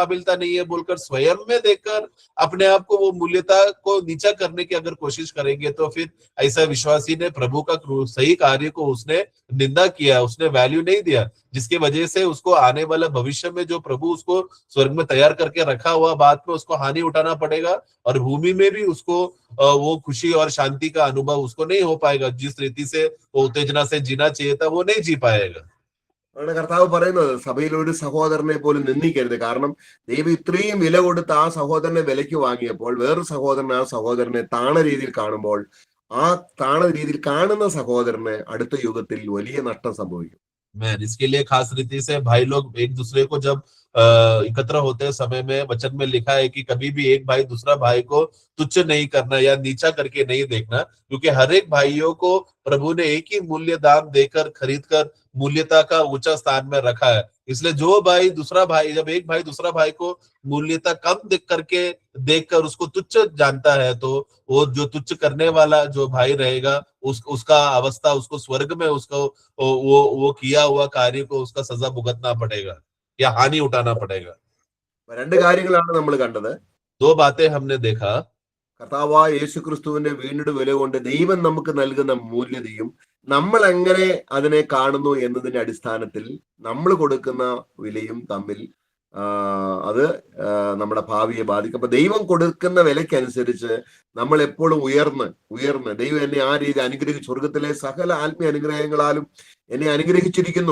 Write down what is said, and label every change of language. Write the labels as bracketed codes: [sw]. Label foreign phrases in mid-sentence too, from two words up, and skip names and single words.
[hi] काबिलता नहीं है बोलकर स्वयं में देखकर अपने आप को, वो मूल्यता को नीचा करने की अगर कोशिश करेंगे, तो फिर ऐसा विश्वासी ने प्रभु का सही कार्य को उसने निंदा किया, उसने वैल्यू नहीं दिया, जिसकी वजह से उसको आने वाला भविष्य में जो प्रभु उसको स्वर्ग में तैयार करके रखा हुआ, बाद में उसको हानि उठाना पड़ेगा, और भूमि में भी उसको वो खुशी और शांति का अनुभव उसको नहीं हो पाएगा। जिस रीति से वो उत्तेजना से जीना चाहिए था वो नहीं जी पाएगा। [ml] ആണ് കർത്താവ് പറയുന്നത്, സഭയിൽ ഒരു സഹോദരനെ പോലും നിന്ദിക്കരുത്. കാരണം ദൈവം ഇത്രയും വില കൊടുത്ത് ആ സഹോദരനെ വിലയ്ക്ക് വാങ്ങിയപ്പോൾ വേറൊരു സഹോദരൻ ആ സഹോദരനെ താണ രീതിയിൽ കാണുമ്പോൾ, ആ താണ രീതിയിൽ കാണുന്ന സഹോദരന് അടുത്ത യുഗത്തിൽ വലിയ നഷ്ടം സംഭവിക്കും. [hi] मैं इसके लिए खास रीति से भाई लोग एक दूसरे को जब एकत्र होते समय में, वचन में लिखा है कि कभी भी एक भाई दूसरा भाई को तुच्छ नहीं करना या नीचा करके नहीं देखना, क्योंकि हर एक भाइयों को प्रभु ने एक ही मूल्य दाम देकर, खरीद कर मूल्यता का ऊंचा स्थान में रखा है। इसलिए जो भाई दूसरा भाई, जब एक भाई दूसरा भाई को मूल्यता कम देख करके देखकर उसको तुच्छ जानता है, तो वो जो तुच्छ करने वाला जो भाई रहेगा, उसका अवस्था, उसको स्वर्ग में उसको वो किया हुआ कार्य को उसका सजा भुगतना पड़ेगा या हानि उठाना पड़ेगा। [ml] രണ്ട് കാര്യങ്ങളാണ് നമ്മൾ കണ്ടത്. [hi] दो बातें हमने देखा। [ml] കർത്താവായ യേശു ക്രിസ്തുവിന്റെ വീണ്ടും വില കൊണ്ട് ദൈവം നമുക്ക് നൽകുന്ന മൂല്യതയും നമ്മൾ എങ്ങനെ അതിനെ കാണുന്നു എന്നതിന്റെ അടിസ്ഥാനത്തിൽ നമ്മൾ കൊടുക്കുന്ന വിലയും തമ്മിൽ അത് നമ്മുടെ ഭാവിയെ ബാധിക്കും. അപ്പൊ ദൈവം കൊടുക്കുന്ന വിലയ്ക്കനുസരിച്ച് നമ്മൾ എപ്പോഴും ഉയർന്ന് ദൈവം എന്നെ ആ രീതി അനുഗ്രഹിച്ചു, സ്വർഗത്തിലെ സകല ആത്മീയ അനുഗ്രഹങ്ങളാലും എന്നെ അനുഗ്രഹിച്ചിരിക്കുന്നു.